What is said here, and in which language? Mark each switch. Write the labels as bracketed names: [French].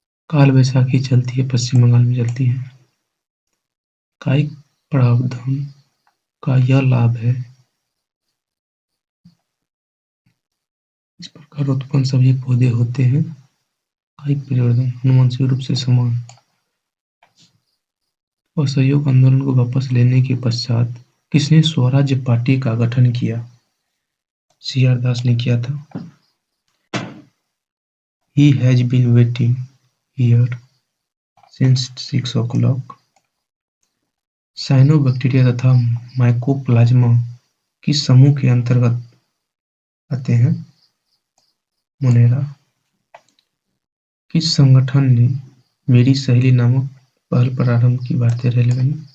[Hindi] काल वैसाखी चलती है, पश्चिम बंगाल में चलती है। कायिक प्रावधान का यह लाभ है, इस प्रकार उत्पन्न सभी पौधे होते हैं। कायिक परिवर्तन अनुवांशिक रूप से समान। असहयोग आंदोलन को वापस लेने के पश्चात किसने स्वराज्य पार्टी का गठन किया? CR दास ने किया था। [English] He has been waiting here since 6 o'clock। [Hindi] Cyanobacteria तथा माइकोप्लाज्मा किस समूह के अंतर्गत आते हैं? मोनेरा। किस संगठन ने मेरी सहेली नामक पहल प्रारंभ की? भारतीय रेलवे ने।